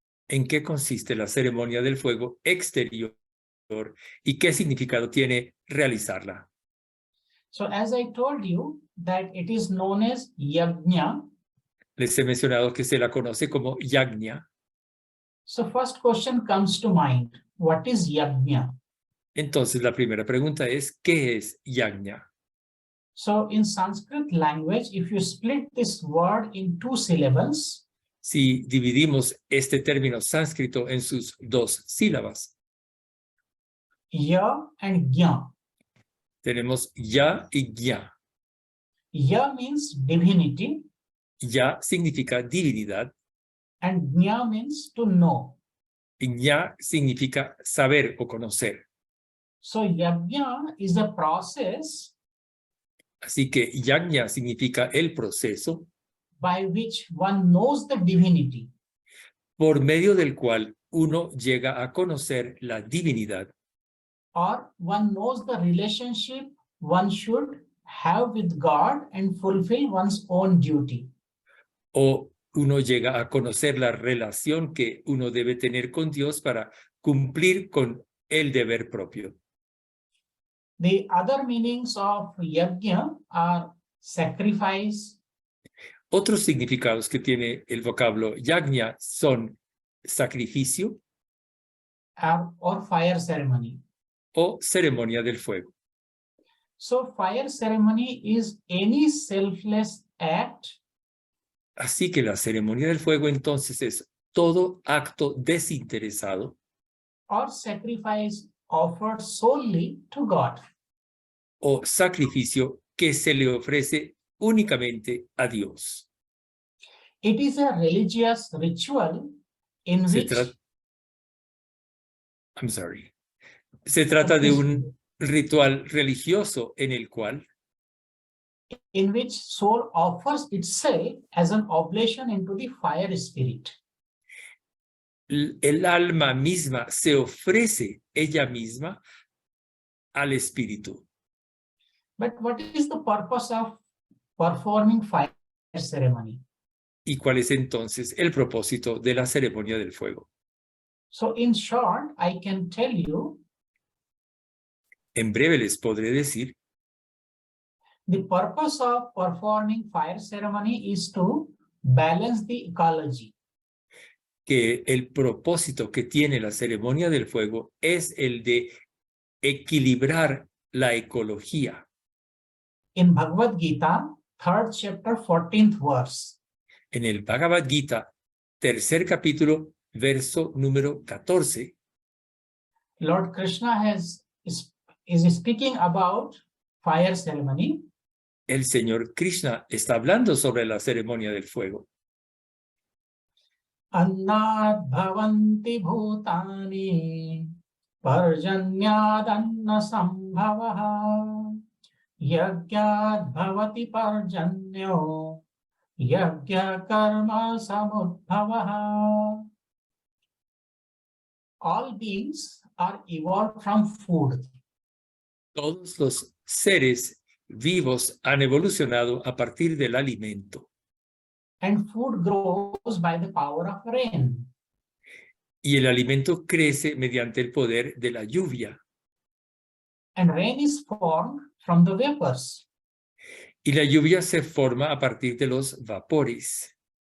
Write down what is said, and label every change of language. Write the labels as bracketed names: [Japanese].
[Spanish] en qué consiste la ceremonia del fuego exterior y qué significado tiene realizarla. [English] So as I told you that it is known as Yajna. [Spanish] Les he mencionado que se la conoce como Yagna. [English] So first question comes to mind. What is Yajna? [Spanish] Entonces la primera pregunta es, ¿qué es Yagna? [English] So in Sanskrit language, if you split this word in two syllables, [Spanish] Si dividimos este término sánscrito en sus dos sílabas, [English] Ya and Gya. [Spanish] tenemos Ya y Gya. [English] Ya means divinity [Spanish] Ya significa divinidad [English] and Gya means to know. [Spanish] y Gya significa saber o conocer. [English] So Yajna is a process [Spanish] Así que Yagna significa el proceso [English] by which one knows the divinity, [Spanish] por medio del cual uno llega a conocer la divinidad [English] or one knows the relationship one should have with God and fulfill one's own duty. [Spanish] o uno llega a conocer la relación que uno debe tener con Dios para cumplir con el deber propio. [English] The other meanings of yajna are sacrifice, [Spanish] Otros significados que tiene el vocablo yagna son sacrificio [English] or fire ceremony. [Spanish] o ceremonia del fuego. [English] So fire ceremony is any selfless act [Spanish] Así que la ceremonia del fuego entonces es todo acto desinteresado [English] or sacrifice offered solely to God. [Spanish] o sacrificio que se le ofrece únicamente a Dios. [English] It is a religious ritual in [Spanish] Se [English] which [Spanish] trata, [English] I'm sorry. [Spanish] Se trata de un ritual religioso en el cual [English] soul offers itself as an oblation into the fire spirit. [Spanish] el alma misma se ofrece ella misma al espíritu. [English] But what is the purpose of performing fire ceremony? [Spanish] ¿Y cuál es entonces el propósito de la ceremonia del fuego? [English] So in short, I can tell you [Spanish] En breve les podré decir [English] the purpose of performing fire ceremony is to balance the ecology. [Spanish] que el propósito que tiene la ceremonia del fuego es el de equilibrar la ecología. [English] In Bhagavad Gita, 3rd chapter, 14th verse, [Spanish] En el Bhagavad Gita, tercer capítulo, verso número 14, [English] Lord Krishna is speaking about fire ceremony. [Spanish] el Señor Krishna está hablando sobre la ceremonia del fuego. [Sanskrit] Annat bhavanti bhutani parjanyad anna sambhavaha yagyad bhavati parjanyo yagya karma samudbhavaha. [English] All beings are evolved from food. [Spanish] Todos los seres vivos han evolucionado a partir del alimento. [English] And food grows by the power of rain. [Spanish] Y el alimento crece mediante el poder de la lluvia. [English] And rain is formed from the vapors. [Spanish] Y la lluvia se forma a partir de los vapores.